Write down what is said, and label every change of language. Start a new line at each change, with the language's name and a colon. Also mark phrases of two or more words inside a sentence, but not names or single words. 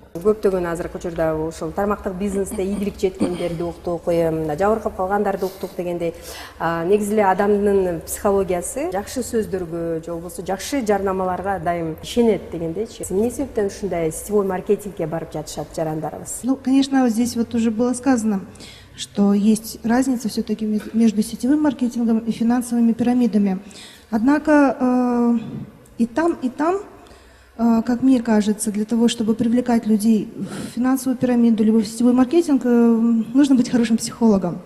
Kyrgyz: Көптөгөн азыркы учурда ошол тармактык бизнесте ийгилик жеткендерди уктук, жабыркап калгандарды уктук дегендей, негизи эле адамдын психологиясы жакшы сөздөргө же болбосо жакшы жарнамаларга дайым ишенет дегендейчи. Эмне себептен ушундай
Russian: сетевой маркетингке
Kyrgyz: барып жатышат жарандарыбыз?
Russian: Ну, конечно, вот здесь вот уже было сказано, что есть разница все-таки между сетевым маркетингом и финансовыми пирамидами. Однако и там как мне кажется, для того, чтобы привлекать людей в финансовую пирамиду либо в сетевой маркетинг, нужно быть хорошим психологом.